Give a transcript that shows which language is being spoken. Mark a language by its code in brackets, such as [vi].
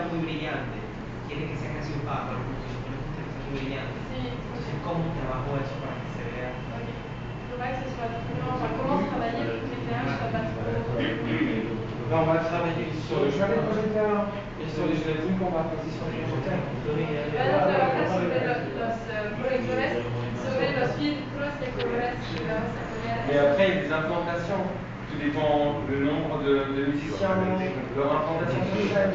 [es] muy brillante, quiere que sea casi opaco, muy brillante. Entonces, ¿cómo trabajo eso para que se vea? [fr] Comment travailler pour que l'éclairage soit pas trop... Là, on va travailler sur le chevet projecteur et sur les gélatines qu'on va passer sur les projecteurs. [es] Van a trabajar sobre los proyectores, sobre los filtros de colores que vamos a poner. [fr] Mais après, il y a des implantations. Tout dépend le nombre de musiciens, leur implantation sur scène.